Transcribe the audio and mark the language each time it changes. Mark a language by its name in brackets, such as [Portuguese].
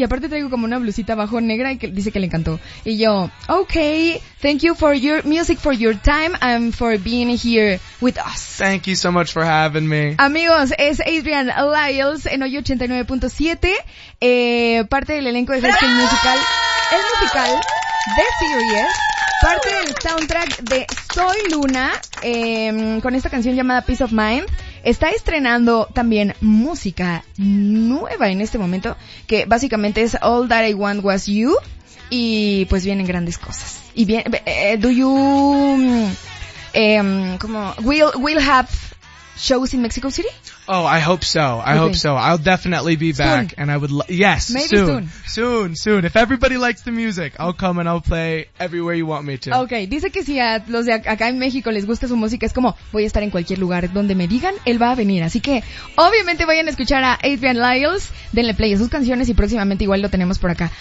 [Spanish] Y aparte traigo como una blusita bajo negra y que dice que le encantó. Y yo, [English] okay, thank you for your music, for your time, and for being here with us. Thank you so much for having me. [Spanish] Amigos, es Adrian Lyles en Hoy 89.7, parte del elenco de Festival Musical. El musical de Sirius. Parte del soundtrack de Soy Luna, con esta canción llamada Peace of Mind. Está estrenando también música nueva en este momento, que básicamente es All That I Want Was You, y pues vienen grandes cosas. Y bien, [English] do you, como, will have shows in Mexico City? Oh, I hope so. I hope so. I'll definitely be back. Soon. And I would Maybe soon. If everybody likes the music, I'll come and I'll play everywhere you want me to. Okay. [Spanish] Dice que si a los de acá en México les gusta su música, es como, voy a estar en cualquier lugar donde me digan, él va a venir. Así que, obviamente vayan a escuchar a Adrian Lyles. Denle play a sus canciones y próximamente igual lo tenemos por acá.